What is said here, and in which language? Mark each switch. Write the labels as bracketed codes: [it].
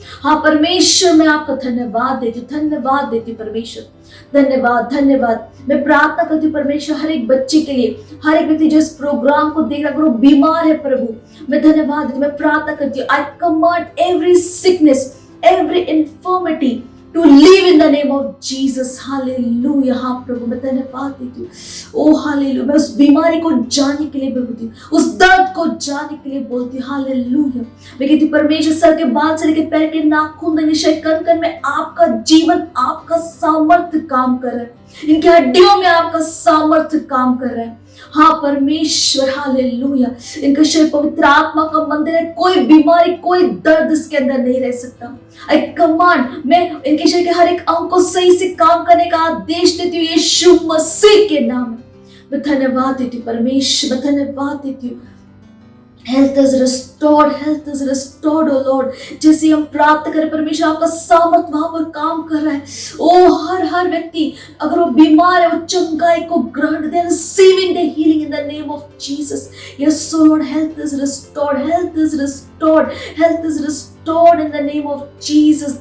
[hi] हाँ परमेश्वर, मैं आपका धन्यवाद देती हूँ, धन्यवाद देती परमेश्वर, धन्यवाद, धन्यवाद। मैं प्रार्थना करती हूँ परमेश्वर हर एक बच्चे के लिए, हर एक व्यक्ति जो इस प्रोग्राम को देख रहा है, वो बीमार है प्रभु, मैं धन्यवाद देती हूँ। मैं प्रार्थना करती हूँ, [en] I command every sickness, every infirmity to live in the name of Jesus. Hallelujah. [hi] हाँ प्रभु, मैं धन्यवाद देती हूँ। ओ हालेलुया, मैं उस बीमारी को जानने के लिए बोलती हूँ, उस दर्द को जानने के लिए बोलती हूँ। हालेलुया। मैं कहती हूँ परमेश्वर, सर के बाल से लेकर पैर के नाखून तक, निश्चय कण कण में आपका जीवन, आपका सामर्थ्य काम कर रहा है। इनकी हड्डियों में आपका सामर्थ्य काम कर रहा है। हाँ परमेश्वर, हालेलुया। इनका शरीर पवित्र आत्मा का मंदिर है, कोई बीमारी, कोई दर्द इसके अंदर नहीं रह सकता। [en] I command, [hi] मैं इनके शरीर के हर एक अंग को सही से काम करने का आदेश देती हूँ यीशु मसीह के नाम में। मैं धन्यवाद देती हूँ परमेश्वर, मैं धन्यवाद देती हूँ। [en] Health is restored, health is restored, oh Lord। [hi] जैसे हम प्रार्थना करें परमेश्वर, आपका सामर्थ वहां पर काम कर रहा है। ओ हर व्यक्ति अगर वो बीमार है, वो चंगाई को ग्रहण दे, [en] receiving the healing in the name of Jesus। Yes oh Lord, health is restored, health is restored, health is restored in the name of Jesus।